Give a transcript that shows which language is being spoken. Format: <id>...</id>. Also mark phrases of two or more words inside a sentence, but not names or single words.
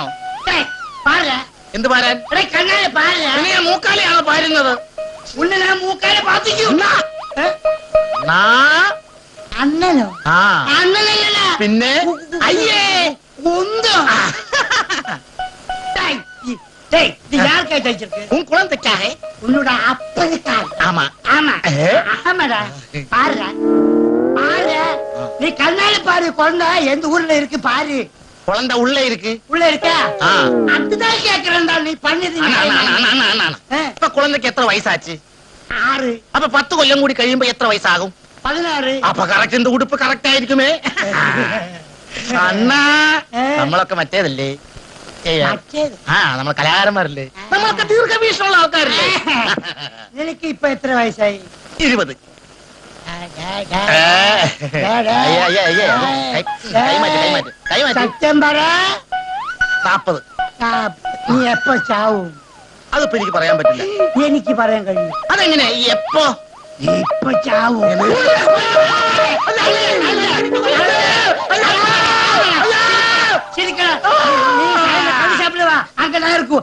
<ml>എന്ത് പാരാൻ? മൂക്കാലെയാണോ പാരുന്നത്? അണ്ണനോ? അണ്ണനല്ല. പിന്നെ അയ്യേ ഒന്നോ</ml> <ta>un குழந்தைக்காக உன்னோட அப்பனுக்காக. ஆமா ஆமா ஆமாடா. பாரு பாரு, நீ கண்ணால பாரு. குழந்தை எந்த ஊர்ல இருக்கு பாரு. குழந்தை உள்ள இருக்கு. உள்ள இருக்கா? அதுதான் கேக்குறேன்டா. நீ பண்ணது இப்ப குழந்தைக்கு எத்தனை வயசாச்சு? 6.</ta> <ml>அப்ப 10 കൊല്ലം കൂടി കഴിയുമ്പോ എത്ര വയസ്സാകും? 16. അപ്പൊ കറക്റ്റ് இந்த ഉടുപ്പ് കറക്റ്റ് ആയിരിക്കുമേ. അണ്ണാ നമ്മളൊക്കെ മറ്റേതല്ലേ? നമ്മൾ കലാകാരന്മാരല്ലേ? നമ്മളൊക്കെ ദീർഘവീക്ഷണമുള്ള ആൾക്കാരല്ലേ? നിനക്ക് ഇപ്പൊ എത്ര വയസ്സായി? 20. സത്യം പറ. 40. നീ എപ്പോ ചാവും? അതിപ്പോ എനിക്ക് പറയാൻ പറ്റില്ല. എനിക്ക് പറയാൻ കഴിയും. അതെങ്ങനെ? എപ്പോ? ഇപ്പൊ ചാവും.</ml> <ta>அங்க இருக்கும்.</ta>